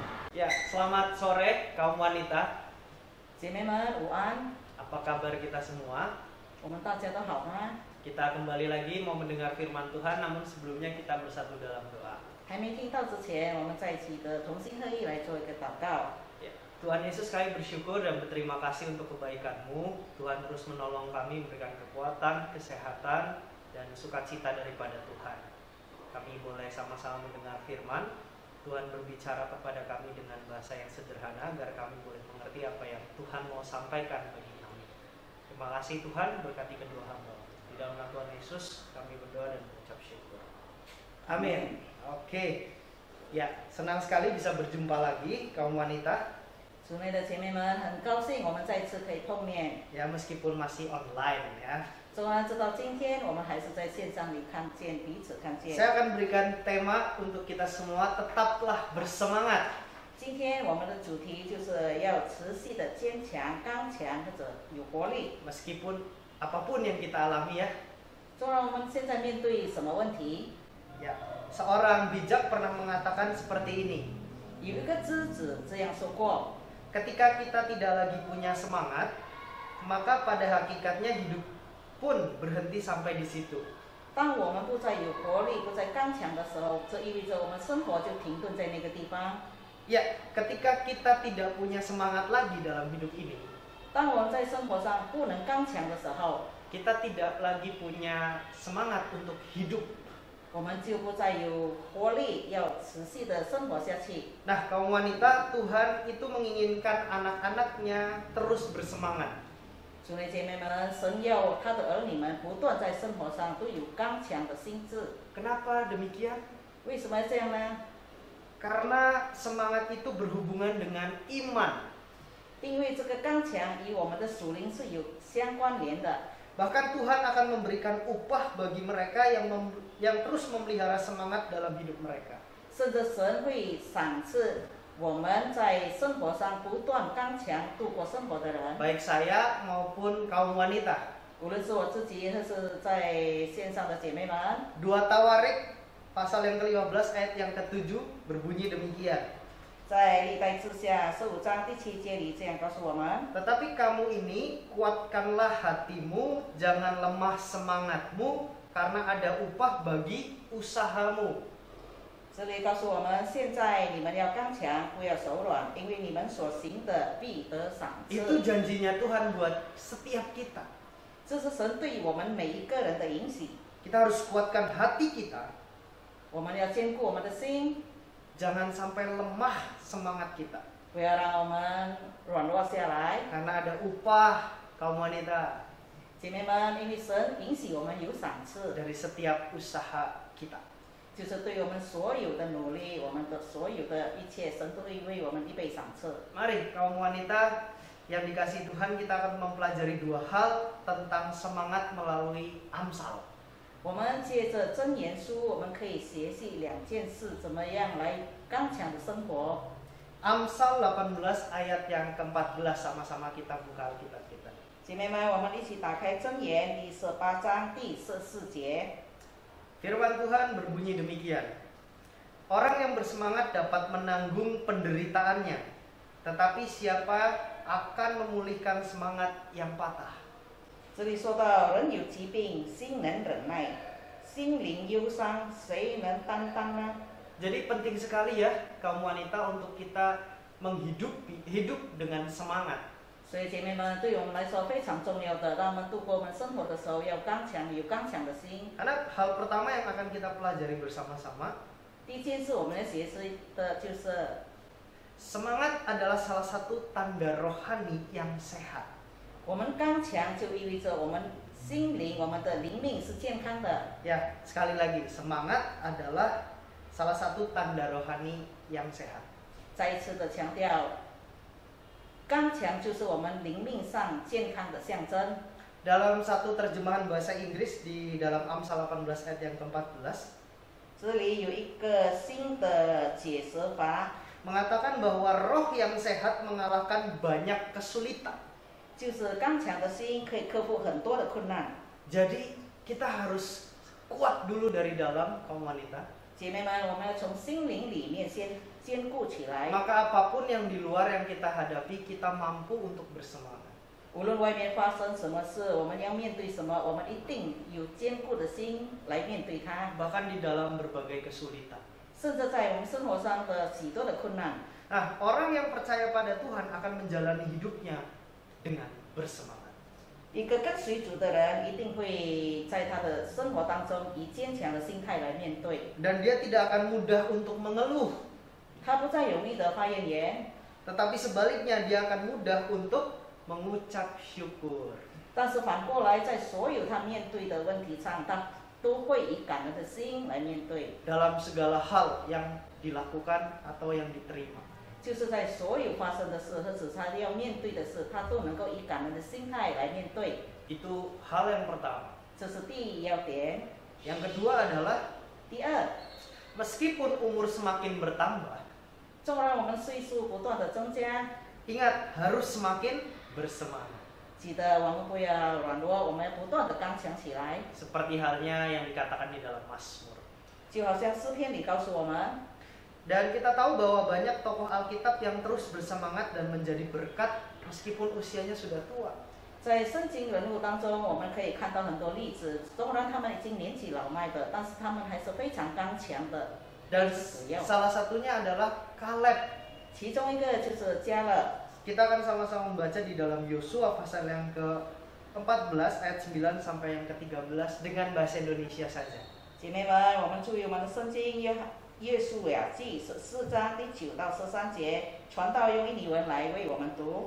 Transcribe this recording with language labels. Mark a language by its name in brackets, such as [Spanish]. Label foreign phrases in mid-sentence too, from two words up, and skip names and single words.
[Indonesian] Ya, selamat sore kaum wanita. [Chinese] 姐妹们午安， [Indonesian] Apa kabar kita semua? [Chinese] 我们大家都好吗？ [Indonesian] Kita kembali lagi mau mendengar firman Tuhan, namun sebelumnya kita bersatu dalam doa. [Chinese] 还没听到之前，我们在一起的同心合意来做一个祷告。 [Indonesian] Ya. Tuhan Yesus, kami bersyukur dan berterima kasih untuk kebaikan-Mu. Tuhan terus menolong kami, memberikan kekuatan, kesehatan, dan sukacita daripada Tuhan. Kami boleh sama-sama mendengar firman. Tuhan berbicara kepada kami dengan bahasa yang sederhana agar kami boleh mengerti apa yang Tuhan mau sampaikan bagi kami. Terima kasih Tuhan, berkati kedua hamba. Di dalam nama Tuhan Yesus kami berdoa dan mengucap syukur. Amin. Oke. Ya, senang sekali bisa berjumpa lagi kaum wanita. [Chinese] 组内的姐妹们，很高兴我们再次可以碰面。 [Indonesian] Ya, meskipun masih online ya. [Chinese] 纵然直到今天，我们还是在线上里看见彼此看见。 [Indonesian] Saya akan berikan tema untuk kita semua, tetaplah bersemangat. [Chinese] 今天我们的主题就是要持续的坚强、刚强或者有活力。 [Indonesian] Meskipun apapun yang kita alami ya. [Chinese] 纵然我们现在面对什么问题， [Indonesian] Ya, seorang bijak pernah mengatakan seperti ini. [Chinese] 有一个知子这样说过： [Indonesian] Ketika kita tidak lagi punya semangat, maka pada hakikatnya hidup pun berhenti sampai di situ. [Chinese] 当我们不再有活力、不再刚强的时候，这意味着我们生活就停顿在那个地方。 [Indonesian] Ya, ketika kita tidak punya semangat lagi dalam hidup ini, [Chinese] 当我们在生活上不能刚强的时候， [Indonesian] kita tidak lagi punya semangat untuk hidup. [Chinese] 我们就不再有活力，要持续的生活下去。 [Indonesian] Nah, kaum wanita, Tuhan itu menginginkan anak-anaknya terus bersemangat. [Chinese] 主内姐妹们，神要他的儿女们不断在生活上都有刚强的心智。 [Indonesian] Kenapa demikian? [Chinese] 为什么要这样呢？ [Indonesian] Karena semangat itu berhubungan dengan iman. [Chinese] 因为这个刚强与我们的属灵是有相关联的。 [Indonesian] Bahkan Tuhan akan memberikan upah bagi mereka yang terus memelihara semangat dalam hidup mereka. [Chinese] 甚至神会赏赐我们在生活上不断刚强度过生活的人。 [Indonesian] Baik saya maupun kaum wanita. [Chinese] 无论是我自己还是在线上的姐妹们， [Indonesian] 2 Tawarik pasal yang ke-15 ayat yang ke-7 berbunyi demikian. [Chinese] 在历代志下15章第7节里这样告诉我们： [Indonesian] Tetapi kamu ini kuatkanlah hatimu, jangan lemah semangatmu, karena ada upah bagi usahamu. [Chinese] 这里告诉我们，现在你们要刚强，不要手软，因为你们所行的必得赏 [Indonesian] Itu [Chinese] 赐。 [Indonesian] janjinya Tuhan buat setiap kita. [Chinese] 这是神对我们每一个人的允许。 [Indonesian] Kita harus kuatkan hati kita, [Chinese] 我们要坚固我们的心， [Indonesian] jangan sampai lemah semangat kita. [Chinese] 不要让我们软弱下来。 [Indonesian] Karena ada upah kaum wanita [Chinese] 姐妹们，因为神允许我们有赏赐， [Indonesian] dari setiap usaha kita. [Chinese] 就是对我们所有的努力，我们的所有的一切，神都会为我们预备赏赐。 [Indonesian] Mari kaum wanita yang dikasihi Tuhan, kita akan mempelajari 2 hal tentang semangat melalui Amsal. [Chinese] 我们借着箴言书，我们可以学习2件事，怎么样来刚强的生活。 [Indonesian] Amsal 18 ayat yang ke-14, sama-sama kita buka Alkitab kita. [Chinese] 姐妹们，我们一起打开箴言第18章第14节。 [Indonesian] Firman Tuhan berbunyi demikian. Orang yang bersemangat dapat menanggung penderitaannya, tetapi siapa akan memulihkan semangat yang patah? [Chinese] 这里说到人有疾病，心能忍耐，心灵忧伤，谁能担当呢？ [Indonesian] Jadi penting sekali ya kaum wanita untuk kita hidup dengan semangat. [Chinese] 所以姐妹们，对我们来说非常重要的，让我们度过我们生活的时候要刚强，有刚强的心。 [Indonesian] Karena hal pertama yang akan kita pelajari bersama-sama, [Chinese] 第一件事我们要学习的就是， [Indonesian] semangat adalah salah satu tanda rohani yang sehat. [Chinese] 我们刚强就意味着我们心灵、我们的灵命是健康的。 [Indonesian] Ya, sekali lagi, semangat adalah salah satu tanda rohani yang sehat. [Chinese] 再一次的强调，刚强就是我们灵命上健康的象征。 [Indonesian] Dalam satu terjemahan bahasa Inggris di dalam Amsal 18 ayat yang ke-14, [Chinese] 这里有一个新的解释法， [Indonesian] mengatakan bahwa roh yang sehat mengalahkan banyak kesulitan. [Chinese] 就是刚强的心可以克服很多的困难。 [Indonesian] Jadi kita harus kuat dulu dari dalam kaum wanita. [Chinese] 姐妹们，我们要从心灵里面先坚固起来。 [Indonesian] Maka apapun yang di luar yang kita hadapi, kita mampu untuk bersemangat. [Chinese] 无论外面发生什么事，我们要面对什么，我们一定有坚固的心来面对它。 [Indonesian] bahkan di dalam berbagai kesulitan. [Chinese] 甚至在我们生活上的许多的困难， [Indonesian] Nah, orang yang percaya pada Tuhan akan menjalani hidupnya dengan bersemangat. [Chinese] 一个跟随主的人一定会在他的生活当中以坚强的心态来面对， [Indonesian] Dan dia tidak akan mudah untuk mengeluh, [Chinese] 他不再容易的发怨言， [Indonesian] tetapi sebaliknya dia akan mudah untuk mengucap syukur. [Chinese] 但是反过来，在所有他面对的问题上，他都会以感恩的心来面对， [Indonesian] Dalam segala hal yang dilakukan atau yang diterima. [Chinese] 就是在所有发生的事或者他要面对的事，他都能够以感恩的心态来面对， [Indonesian] Itu hal yang pertama. [Chinese] 这是第一要点。 [Indonesian] Yang kedua adalah [Chinese] 第二， [Indonesian] meskipun umur semakin bertambah, [Chinese] 纵然我们岁数不断的增加， [Indonesian] ingat harus semakin bersemangat. [Chinese] 记得我们不要软弱，我们要不断的刚强起来， [Indonesian] Seperti halnya yang dikatakan di dalam Mazmur. [Chinese] 就好像诗篇里告诉我们， [Indonesian] Dan kita tahu bahwa banyak tokoh Alkitab yang terus bersemangat dan menjadi berkat meskipun usianya sudah tua. [Chinese] 在圣经人物当中，我们可以看到很多例子，纵然他们已经年纪老迈的，但是他们还是非常刚强的。 [Indonesian] Dan [Chinese] 使用 [Indonesian] salah satunya adalah Kaleb. [Chinese] 其中一个就是加勒。 [Indonesian] Kita akan sama-sama membaca di dalam Yosua pasal yang ke-14 ayat 9 sampai yang ke-13 dengan bahasa Indonesia saja. [Chinese] 姐妹们，我们注意我们的圣经约书亚记14章第9到13节，传道用印尼文来为我们读。